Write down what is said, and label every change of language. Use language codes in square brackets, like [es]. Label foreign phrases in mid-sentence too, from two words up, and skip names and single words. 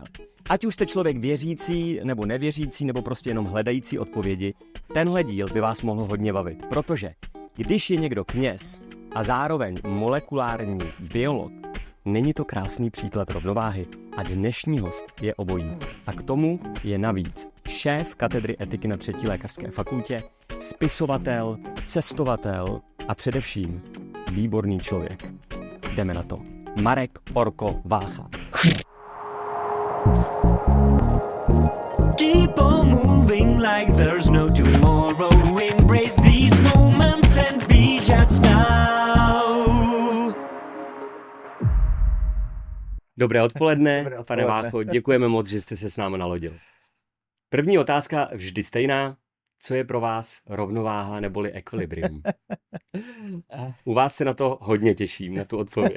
[cs] Ať už jste člověk věřící, nebo nevěřící, nebo prostě jenom hledající odpovědi, tenhle díl by vás mohl hodně bavit, protože když je někdo kněz a zároveň molekulární biolog, není to krásný příklad rovnováhy a dnešní host je obojí. A k tomu je navíc šéf katedry etiky na 3. lékařské fakultě, spisovatel, cestovatel a především výborný člověk. Jdeme na to. Marek Orko Vácha. [en] Keep on moving like there's no tomorrow. Embrace these moments and be just now. [cs] Dobré odpoledne, pane Vácho, děkujeme moc, že jste se s námi nalodil. První otázka vždy stejná. Co je pro vás rovnováha neboli ekvilibrium? U vás se na to hodně těším, na tu odpověď.